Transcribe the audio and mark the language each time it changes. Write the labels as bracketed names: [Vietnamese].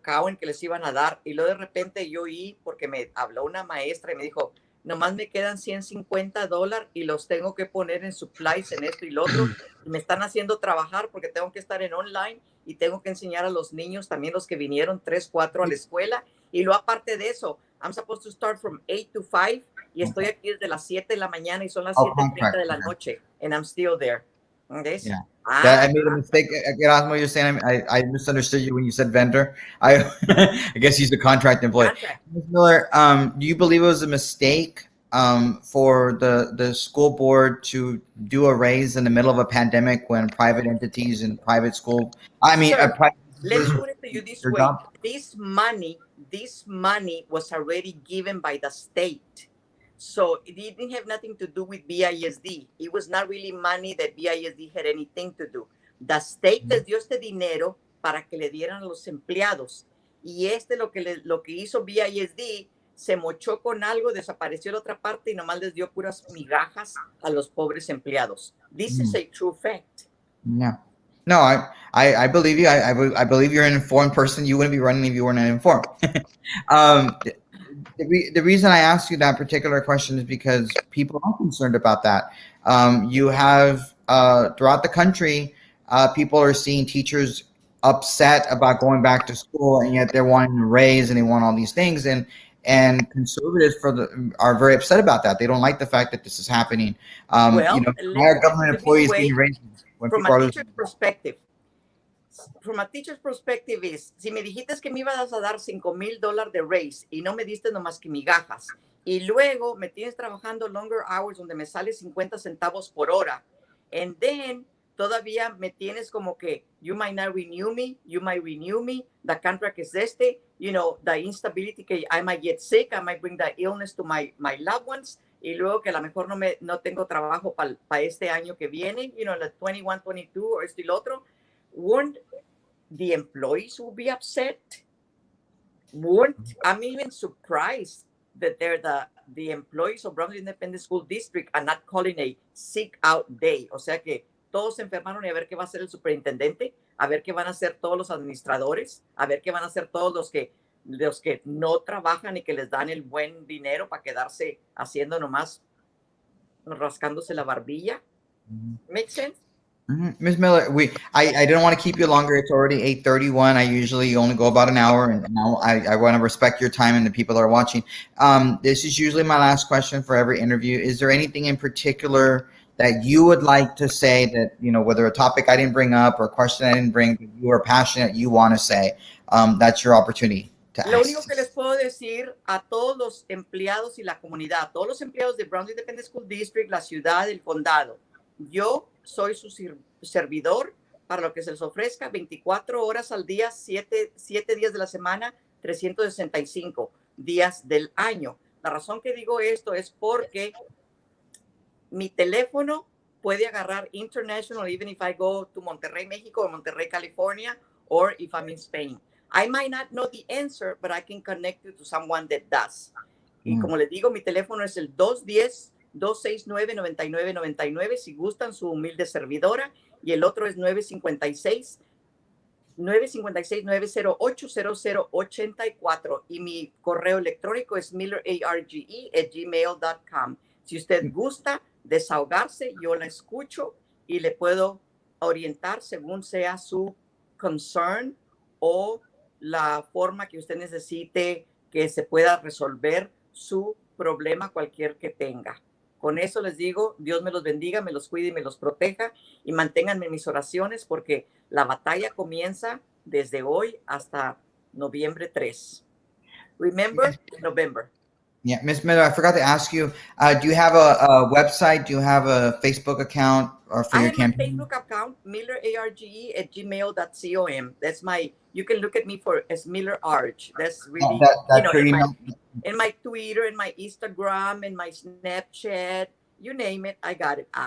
[Spanish] Cowan que les iban a dar, y luego de repente yo oí, porque me habló una maestra y me dijo, nomás me quedan $150 y los tengo que poner en supplies, en esto y lo otro, y me están haciendo trabajar porque tengo que estar en online y tengo que enseñar a los niños, también los que vinieron 3, 4 a la escuela, y luego aparte de eso, [English] I'm supposed to start from 8 to 5, [Spanish] y estoy aquí desde las 7 de la mañana y son las 7:30 de la noche, [English] and I'm still there. Okay? Yeah. I made a mistake. Erasmo, you're saying I misunderstood you when you said vendor. I guess he's the contract employee. Ms. Miller, do you believe it was a mistake for the school board to do a raise in the middle of a pandemic when private entities and private school, private Let me put it to you this your way. job. This money was already given by the state. So it didn't have nothing to do with BISD. It was not really money that BISD had anything to do. The state [Spanish] les dio este dinero para que le dieran a los empleados. Y lo que hizo BISD, se mochó con algo, desapareció la otra parte y nomás les dio puras migajas a los pobres empleados. [English] This is a true fact. Yeah. No, I believe you. I believe you're an informed person. You wouldn't be running if you weren't informed. The reason I asked you that particular question is because people are concerned about that. You have throughout the country, people are seeing teachers upset about going back to school, and yet they're wanting to raise and they want all these things. And conservatives are very upset about that. They don't like the fact that this is happening. Why are government employees getting raised? From a teacher's perspective. From a teacher's perspective is, [Spanish] si me dijiste que me ibas a dar $5,000 de raise y no me diste nomás que migajas, y luego me tienes trabajando [English] longer hours [Spanish] donde me sale 50 centavos por hora, [English] and then [Spanish] todavía me tienes como que [English] you might not renew me, the contract is the instability [Spanish] que [English] I might get sick, I might bring the illness to my loved ones, [Spanish] y luego que a lo mejor no tengo trabajo para este año que viene, la 21, 22 o esto y lo otro. [English] Wouldn't the employees will be upset? I'm even surprised that they're the employees of Brownsville Independent School District are not calling a sick out day. [Spanish] O sea que todos se enfermaron y a ver qué va a hacer el superintendente, a ver qué van a hacer todos los administradores, a ver qué van a hacer todos los que no trabajan y que les dan el buen dinero para quedarse haciendo nomás rascándose la barbilla. [English] Make sense? Ms. Miller, I didn't want to keep you longer. It's already 8:31. I usually only go about an hour, and I want to respect your time and the people that are watching. This is usually my last question for every interview. Is there anything in particular that you would like to say that, whether a topic I didn't bring up or a question I didn't bring, but you are passionate, you want to say? That's your opportunity to [Spanish] Lo [English] ask. [Spanish] único que les puedo decir a todos los empleados y la comunidad, todos los empleados de Brownsville Independent School District, la ciudad, el condado, yo soy su servidor para lo que se les ofrezca 24 horas al día, 7 días de la semana, 365 días del año. La razón que digo esto es porque mi teléfono puede agarrar [English] international, even if I go to Monterrey, México, or Monterrey, California, or if I'm in Spain. I might not know the answer, but I can connect you to someone that does. [Spanish] Y como les digo, mi teléfono es el 210-269-9999, si gustan, su humilde servidora, y el otro es 956-908-0084, y mi correo electrónico es millerarge@gmail.com. Si usted gusta desahogarse, yo la escucho y le puedo orientar según sea su concern o la forma que usted necesite que se pueda resolver su problema cualquier que tenga. Con eso les digo, Dios me los bendiga, me los cuide y me los proteja, y manténganme en mis oraciones porque la batalla comienza desde hoy hasta noviembre 3. [English] Remember, November. Yeah, Ms. Miller, I forgot to ask you, do you have a website? Do you have a Facebook account or for your campaign? I have a Facebook account, millerarge@gmail.com. That's you can look at me as Miller Arge. That's really, in my Twitter, in my Instagram, in my Snapchat, you name it, I got it.